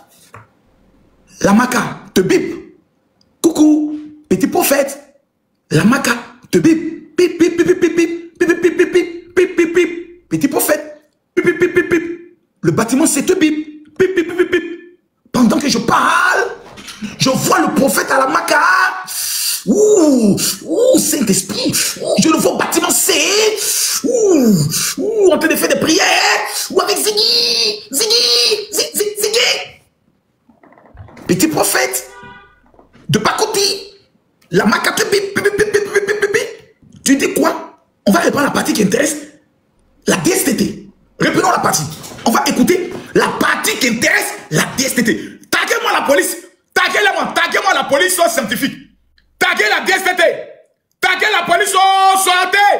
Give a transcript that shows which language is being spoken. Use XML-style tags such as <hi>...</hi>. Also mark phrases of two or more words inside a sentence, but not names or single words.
<fr>La maca te bip. Coucou, petit prophète, la maca te bip. Bip, bip, bip, bip, bip, bip, bip, bip, bip, bip, bip, bip, bip. Petit prophète, bip, bip, bip, bip, bip. Le bâtiment, c'est te bip. Bip, bip, bip, bip. Pendant que je parle, je vois le prophète à la maca. Saint-Esprit. Je le vois au bâtiment C. En train de faire des prières. Avec Ziggy. Petit prophète. De Pakoti. La maca te bip, bip, bip, bip, bip, bip, bip. Tu dis quoi? On va répondre à la partie qui intéresse la DSTT. Reprenons la partie. On va écouter la partie qui intéresse la DSTT. Taguez-moi la police. Taguez-moi la police scientifique. Taguez la DSTT. biso, sortez!</fr>